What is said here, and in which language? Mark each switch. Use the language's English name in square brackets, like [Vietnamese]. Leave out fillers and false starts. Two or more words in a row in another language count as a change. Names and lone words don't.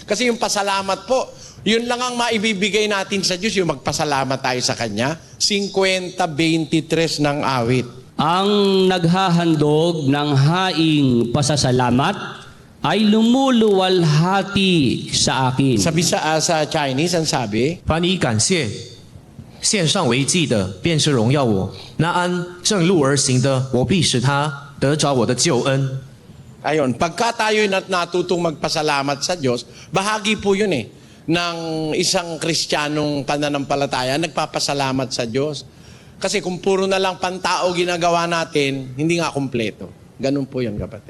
[Filipino] Kasi yung pasalamat po, yun lang ang maibibigay natin sa Diyos, yung magpasalamat tayo sa Kanya. 50:23 ng awit. Ang naghahandog ng haing pasasalamat ay lumuluwalhati sa akin. Sabi sa Chinese, ang sabi, [Chinese] 凡以感谢献上为祭的，便是荣耀我；那按正路而行的，我必使他得着我的救恩。 [Filipino] ayun, pagka tayo natutong magpasalamat sa Diyos, bahagi po yun ng isang Kristiyanong pananampalataya, nagpapasalamat sa Diyos. Kasi kung puro na lang pantao ginagawa natin, hindi nga kumpleto. Ganun po yun, kapatid.